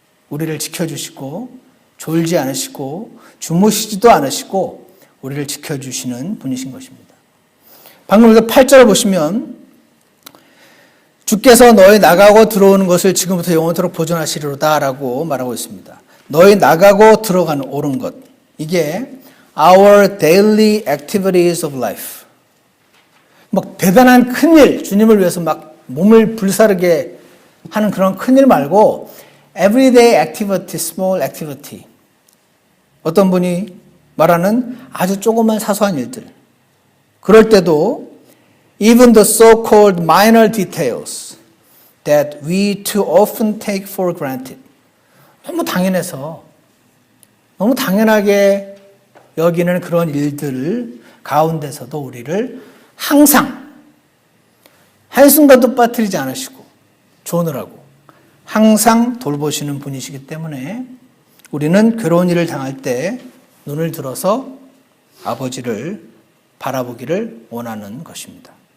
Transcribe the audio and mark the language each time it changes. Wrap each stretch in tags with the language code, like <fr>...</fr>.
<ko>우리를 지켜주시고 졸지 않으시고 주무시지도 않으시고 우리를 지켜주시는 분이신 것입니다. 방금 우리가 8절을 보시면 주께서 너희 나가고 들어오는 것을 지금부터 영원토록 보존하시리로다 라고 말하고 있습니다. 너희 나가고 들어가는 옳은 것. 이게</ko> <en>our daily activities of life.</en> <ko>막 대단한 큰일, 주님을 위해서 막 몸을 불사르게 하는 그런 큰일 말고</ko> <en>everyday activity, small activity.</en> <ko>어떤 분이 말하는 아주 조그만 사소한 일들. 그럴 때도</ko> <en>even the so-called minor details that we too often take for granted.</en> <ko>너무 당연해서 너무 당연하게 여기는 그런 일들 가운데서도 우리를 항상 한순간도 빠뜨리지 않으시고 조느라고 항상 돌보시는 분이시기 때문에 우리는 괴로운 일을 당할 때 눈을 들어서 아버지를 바라보기를 원하는 것입니다.</ko>